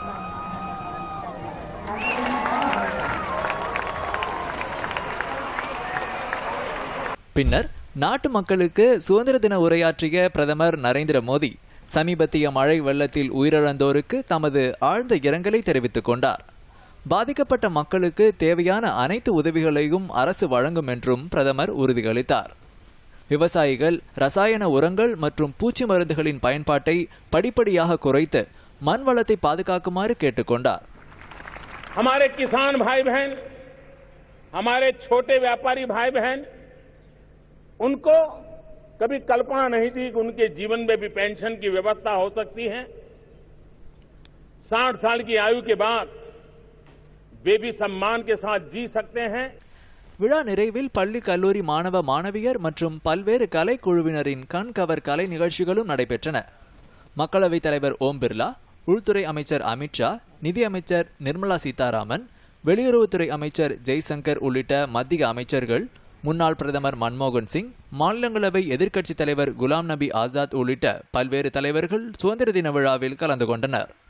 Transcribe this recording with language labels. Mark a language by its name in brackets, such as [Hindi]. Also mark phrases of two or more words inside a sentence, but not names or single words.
[Tamil] பின்னர் நாட்டு மக்களுக்கு சுதந்திர தின உரையாற்றிய பிரதமர் நரேந்திர மோடி சமீபத்திய மழை வெள்ளத்தில் உயிரிழந்தோருக்கு தமது ஆழ்ந்த இரங்கலை தெரிவித்துக் கொண்டார். பாதிக்கப்பட்ட மக்களுக்கு தேவையான அனைத்து உதவிகளையும் அரசு வழங்கும் என்றும் பிரதமர் உறுதியளித்தார். விவசாயிகள் ரசாயன உரங்கள் மற்றும் பூச்சி மருந்துகளின் பயன்பாட்டை படிப்படியாக குறைத்து மண் வளத்தை பாதுகாக்குமாறு கேட்டுக்கொண்டார். [Hindi] हमारे किसान भाई बहन, हमारे छोटे व्यापारी भाई बहन, उनको कभी कल्पना नहीं थी कि उनके जीवन में भी पेंशन की व्यवस्था हो सकती है. 60 साल की आयु के बाद वे भी सम्मान के साथ जी सकते हैं. [Tamil] விழா நிறைவில் பள்ளி கல்லூரி மாணவ மாணவியர் மற்றும் பல்வேறு கலைக்குழுவினரின் கண்கவர் கலை நிகழ்ச்சிகளும் நடைபெற்றன. மக்களவைத் தலைவர் ஓம் பிர்லா, உள்துறை அமைச்சர் அமித்ஷா, நிதியமைச்சர் நிர்மலா சீதாராமன், வெளியுறவுத்துறை அமைச்சர் ஜெய்சங்கர் உள்ளிட்ட மத்திய அமைச்சர்கள், முன்னாள் பிரதமர் மன்மோகன் சிங், மாநிலங்களவை எதிர்க்கட்சித் தலைவர் குலாம் நபி ஆசாத் உள்ளிட்ட பல்வேறு தலைவர்கள் சுதந்திர தின விழாவில் கலந்து கொண்டனர்.